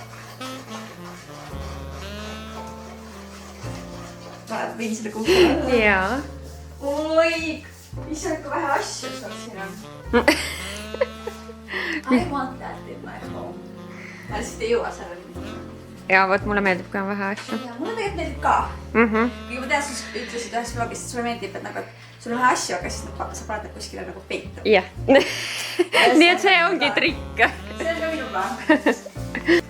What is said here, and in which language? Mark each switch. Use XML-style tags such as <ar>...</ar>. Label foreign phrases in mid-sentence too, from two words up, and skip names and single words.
<et>Võin seda kuulda. Jaa. Oi, mis on ikka vähe asju seal siin on.</et> <en>I want that in my home.</en> <et>Ma lihtsalt ei jõua sellele. Ja võt mulle meeldib, kui on vähe asju. Ja mulle tegelikult meeldib ka. Kui ma tean, sa ütlesid ühes vlogis, et sulle meeldib, et nagu sul on vähe asju, aga siis sa paned need kuskile nagu peitu. Jah. Nii et see ongi trikk. See on ka minu plaan.</et>